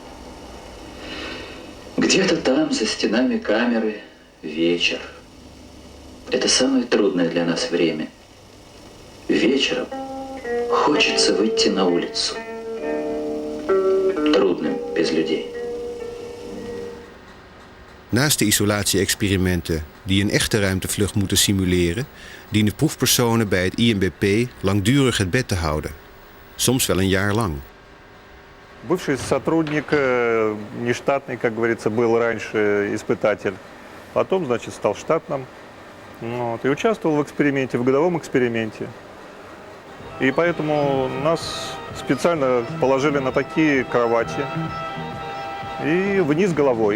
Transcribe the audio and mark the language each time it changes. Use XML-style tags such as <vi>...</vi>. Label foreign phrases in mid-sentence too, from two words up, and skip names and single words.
<ru>Где-то там, за стенами камеры, вечер. Это самое трудное для нас время. Вечером хочется выйти на улицу. Трудным без людей.</ru> <nl>Naast de isolatie-experimenten die een echte ruimtevlucht moeten simuleren, dienen proefpersonen bij het IMBP langdurig het bed te houden. Soms wel een jaar lang.</nl> <ru>Бывший сотрудник, нештатный, как говорится, был раньше испытатель. Потом, значит, стал штатным. Вот, и участвовал в эксперименте, в годовом эксперименте. И поэтому нас специально положили на такие кровати и вниз головой.</ru>